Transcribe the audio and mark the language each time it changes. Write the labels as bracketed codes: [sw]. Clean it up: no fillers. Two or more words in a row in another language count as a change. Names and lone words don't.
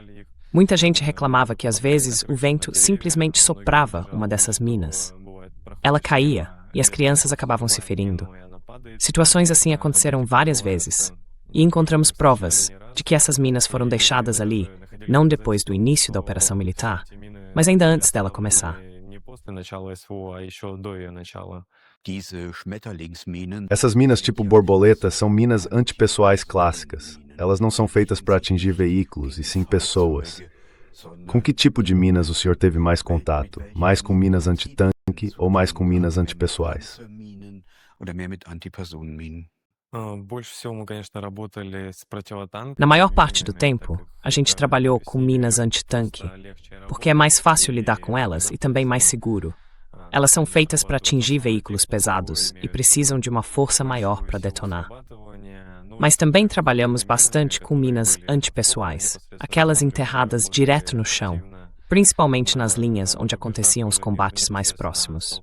[pt] Muita gente reclamava que às vezes o vento simplesmente soprava uma dessas minas. Ela caía e as crianças acabavam se ferindo. Situações assim aconteceram várias vezes. E encontramos provas de que essas minas foram deixadas ali, não depois do início da operação militar, mas ainda antes dela começar. [ru] Не после начала СВО, а еще до ее начала. [de] Diese Schmetterlingsminen. [pt] Essas minas tipo borboleta são minas antipessoais clássicas. Elas não são feitas para atingir veículos, e sim pessoas. Com que tipo de minas o senhor teve mais contato? Mais com minas antitanque ou mais com minas antipessoais? [de] Oder mehr mit Antipersonenminen. [ru] Больше всего мы, конечно, работали с противотанковыми. [pt] Na maior parte do tempo, a gente trabalhou com minas antitanque, porque é mais fácil lidar com elas e também mais seguro. Elas são feitas para atingir veículos pesados e precisam de uma força maior para detonar. Mas também trabalhamos bastante com minas antipessoais, aquelas enterradas direto no chão, principalmente nas linhas onde aconteciam os combates mais próximos.